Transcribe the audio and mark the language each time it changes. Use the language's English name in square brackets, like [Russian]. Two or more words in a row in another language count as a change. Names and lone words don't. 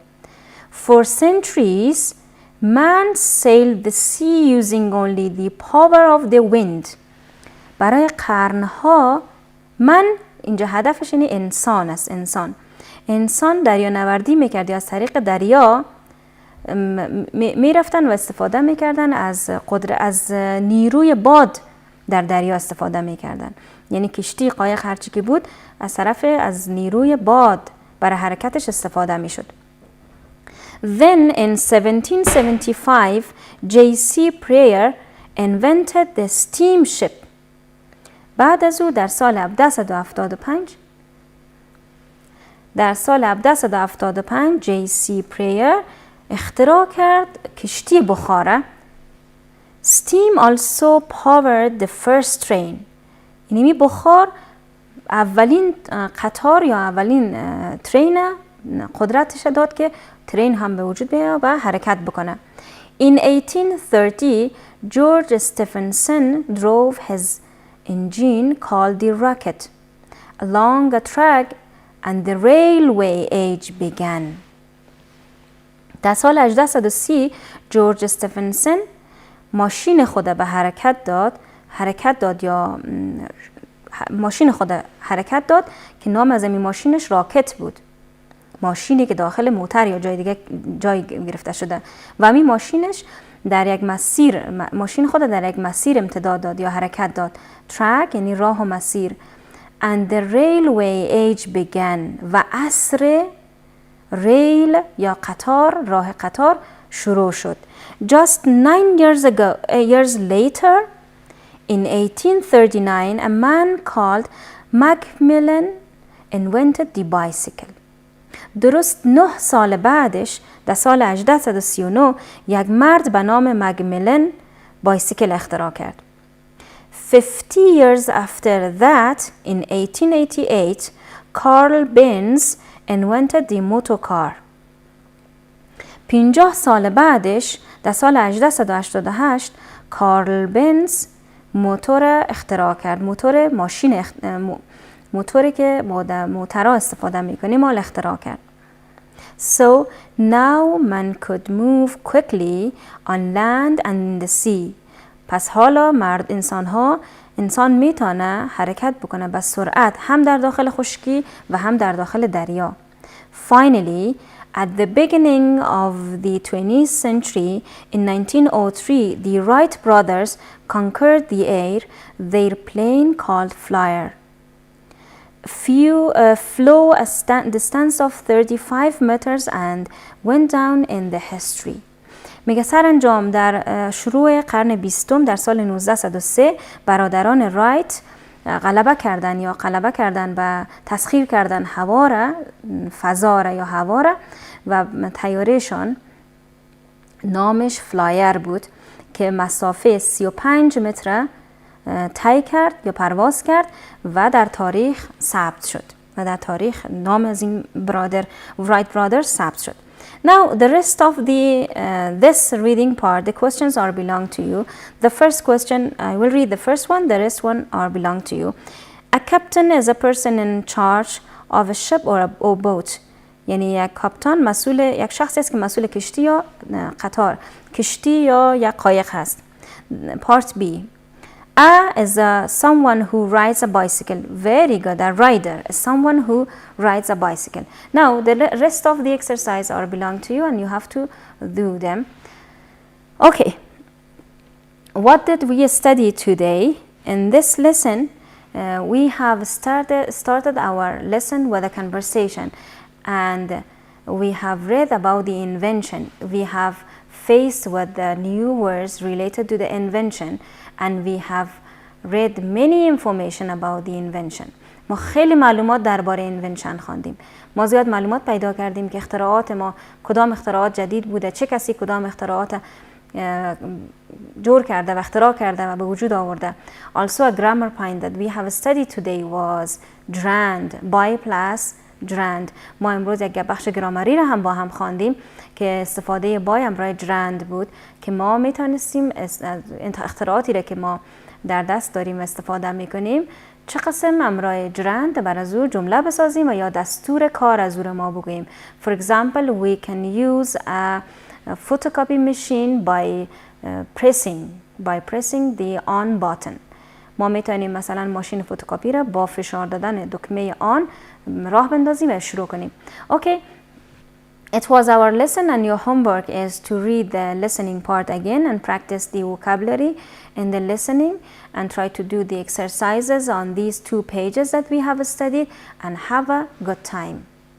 [English] For centuries, man sailed the sea using only the power of the wind. [Persian] برای قرنها من اینجا هدفش اینه انسان است. انسان دریا نوردی میکرد یا از طریق دریا میرفتن و استفاده میکردن از نیروی باد در دریا استفاده میکردن، یعنی کشتی قایق هرچی که بود از نیروی باد برای حرکتش استفاده میشد. [English] Then in 1775 J.C. Pryor invented the steamship. [Persian] بعد از او در سال 1775 J.C. Pryor اختراع کرد کشتی بخاره. [English] Steam also powered the first train. [Persian] یعنی بخار اولین قطار یا اولین ترین قدرتش داد که ترین هم به وجود بیاد و حرکت بکنه. [English] In 1830 George Stephenson drove his engine called the rocket along a track and the railway age began. [Persian] در سال 1830 جورج استفنسن ماشین خود به حرکت داد که نام از این ماشینش راکت بود، ماشینی که داخل موتر یا جای دیگه جای گرفته شده و همین ماشین خود در یک مسیر امتداد داد یا حرکت داد. track یعنی راه و مسیر. [English] and the railway age began [Persian] و عصر ریل یا راه قطار شروع شد. [English] Just 9 years later, in 1839, a man called Macmillan invented the bicycle. [Persian] درست 9 سال بعدش در سال 1839 یک مرد به نام مکمیلن بایسیکل اختراع کرد. [English] 50 years after that, in 1888, Carl Benz invented the motor car. [Persian] 50 سال بعدش در سال 1888 کارل بنز موتور اختراع کرد. موتوری که با موترها استفاده میکنیم مال اختراع کرد. [English] So now man could move quickly on land and in the sea. [Persian] پس حالا انسان میتونه حرکت بکنه به سرعت هم در داخل خشکی و هم در داخل دریا. [English] Finally, at the beginning of the 20th century, in 1903, the Wright brothers conquered the air. Their plane called Flyer flew a distance of 35 meters and went down in the history. [Persian] میگه سرانجام در شروع قرن 20 در سال 1903 برادران رایت غلبه کردن و تسخیر کردن فضا را یا هوا را و طیارهشان نامش فلایر بود که مسافه 35 متر طی کرد یا پرواز کرد و در تاریخ ثبت شد و در تاریخ نام از این رایت برادرز ثبت شد. [English] Now the rest of this reading part, the questions are belong to you. The first question, I will read the first one, the rest one are belong to you. A captain is a person in charge of a ship or boat. [Persian] یعنی یک کاپتان یک شخصی است که مسئول کشتی یا قطار، کشتی یا یک قایق هست. [English] Part B. A is someone who rides a bicycle. Very good. A rider is someone who rides a bicycle. Now, the rest of the exercise are belong to you and you have to do them. Okay. What did we study today? In this lesson, we have started our lesson with a conversation and we have read about the invention. We have faced with the new words related to the invention and we have read many information about the invention. [Persian] ما خیلی معلومات درباره invention خواندیم. ما زیاد معلومات پیدا کردیم که اختراعات ما کدام اختراعات جدید بوده، چه کسی کدام اختراعات جور کرده و اختراع کرده و به وجود آورده. [English] Also a grammar point that we have studied today was drand by plus drand. [Persian] ما امروز یک بخش گرامری را هم با هم خواندیم که استفاده بای همراه drand بود که ما میتونستیم اختراعاتی را که ما در دست داریم استفاده میکنیم چه قسم همراه drand بر از او جمله بسازیم و یا دستور کار از او را ما بگوییم. [English] For example, we can use a photocopy machine by pressing the on button. [Persian] ما میتونیم مثلا ماشین فتوکپی را با فشار دادن دکمه آن راه بندازیم و شروع کنیم. [English] Okay, it was our lesson and your homework is to read the listening part again and practice the vocabulary in the listening and try to do the exercises on these 2 pages that we have studied and have a good time.